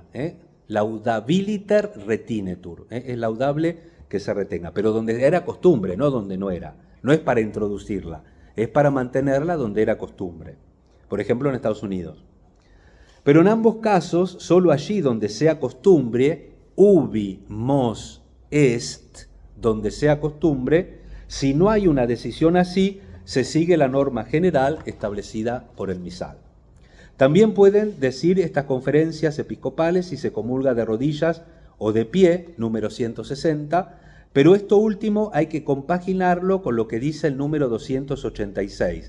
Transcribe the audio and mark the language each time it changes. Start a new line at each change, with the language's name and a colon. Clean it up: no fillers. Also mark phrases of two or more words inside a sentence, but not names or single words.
Latin: Laudabiliter retinetur.
Spanish: Es laudable que se retenga. Pero donde era costumbre, no donde no era. No es para introducirla, es para mantenerla donde era costumbre. Por ejemplo, en Estados Unidos. Pero en ambos casos, solo allí donde sea costumbre,
Latin: ubi mos est,
Spanish: donde sea costumbre, si no hay una decisión así, se sigue la norma general establecida por el misal. También pueden decir estas conferencias episcopales si se comulga de rodillas o de pie, número 160, pero esto último hay que compaginarlo con lo que dice el número 286.